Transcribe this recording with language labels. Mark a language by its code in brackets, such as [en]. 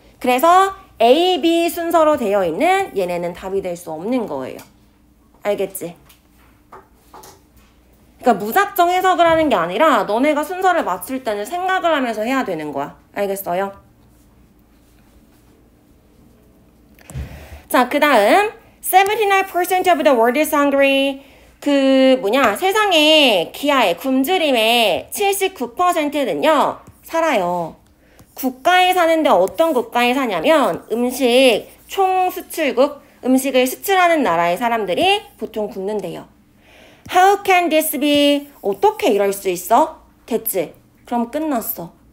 [ko] 그래서 A, B 순서로 되어 있는 얘네는 답이 될 수 없는 거예요. 알겠지? 그러니까 무작정 해석을 하는 게 아니라 너네가 순서를 맞출 때는 생각을 하면서 해야 되는 거야. 알겠어요? 자, 그 다음 [en] 79% of the world is hungry. [ko] 세상의 기아의 굶주림의 79%는요 살아요. 국가에 사는데 어떤 국가에 사냐면 음식 총수출국, 음식을 수출하는 나라의 사람들이 보통 굶는데요. [en] How can this be? [ko] 어떻게 이럴 수 있어? 됐지? 그럼 끝났어.